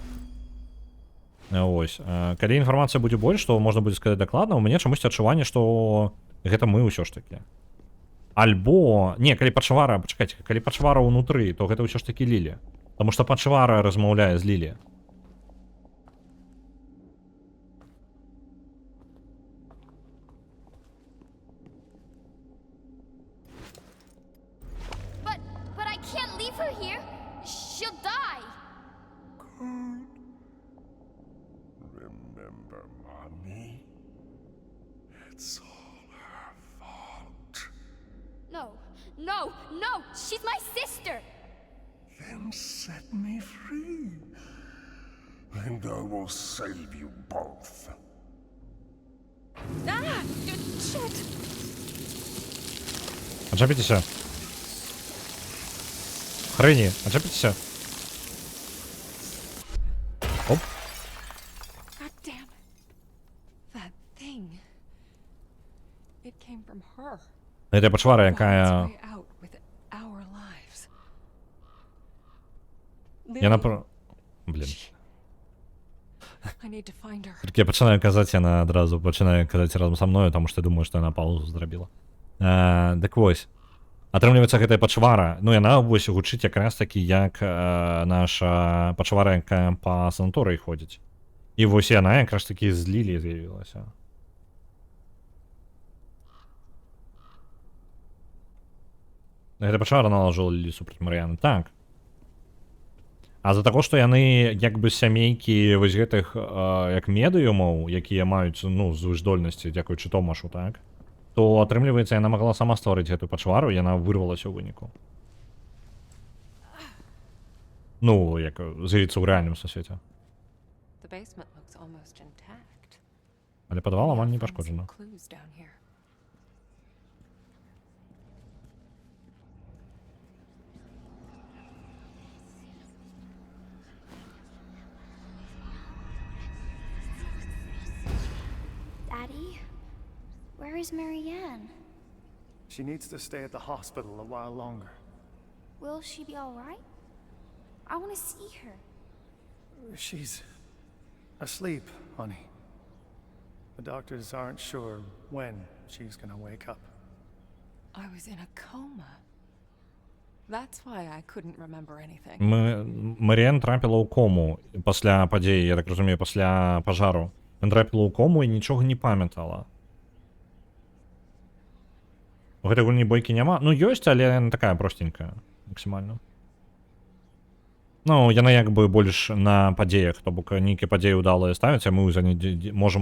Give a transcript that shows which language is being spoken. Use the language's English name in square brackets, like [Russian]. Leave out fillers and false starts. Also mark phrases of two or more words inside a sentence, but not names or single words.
[Belarusian] Вось. Калі інфармацыя будзе больш, то можна будзе сказаць дакладна, у мяне чамусьці адчуванне, што гэта мы ўсё ж такі. Альбо... Не, калі пачвара... Пачакайце, калі пачвара ўнутры, то гэта ўсё ж такі Лілі. Таму што пачвара размаўляе з Лілі. [English] But I can't leave her here. She'll die. Remember, Mommy? It's all her fault. No, no, no! She's my sister! Then set me free. And I will save you both. Ah! Shit! [Ukrainian] Отчепіться. Хрені, отчепіться. Оп. [English] God damn it. That thing. It came from her. [Belarusian] Гэта пачвара, [English] Fought [Belarusian] якая... [English] its way out with our lives. [Belarusian] Яна [English] Lily, [Belarusian] про... Блін. [English] I need to find her. [Ukrainian] Тільки я починаю казати, яна одразу починає казати разом со мною, тому що я думаю, що яна паузу зробила. Так ось. [Belarusian] Атрымліваецца, гэтая пачвара, ну яна вось гучыць якраз такі, як наша пачвара, якая па санаторыі ходзіць. І вось яна якраз такі з Лілі з'явілася. Гэта пачвара налажыла Лілі супраць Марыяны. Так. А за таго, што яны як бы сямейкі вось гэтых як медыумаў, якія маюць, ну, звышдольнасці, дзякуючы Томашу, так? То атрымліваецца, яна магла сама стварыць гэту пачвару, і яна вырвалася ў выніку. Ну, як з'явіцца ў рэальным сусвеце. [English] The basement looks almost intact. [Belarusian] Але падвал амаль не [English] We'll find some [Belarusian] пашкоджана. [English] clues down here. Daddy? Where is Marianne? She needs to stay at the hospital a while longer. Will she be alright? I want to see her. She's asleep, honey. The doctors aren't sure when she's gonna wake up. I was in a coma. That's why I couldn't remember anything. [Belarusian] Маріан трапіла ў кому пасля падзеі, я так разумею, пасля пажару. Ён трапіла ў кому і нічога не памятала. У гэтай гульні бойкі няма. Ну, ёсць, але яна такая простенькая, максімальна. Ну, яна як бы больш на падзеях, то бок нейкія падзеі ўдалыя ставяць, а мы можам...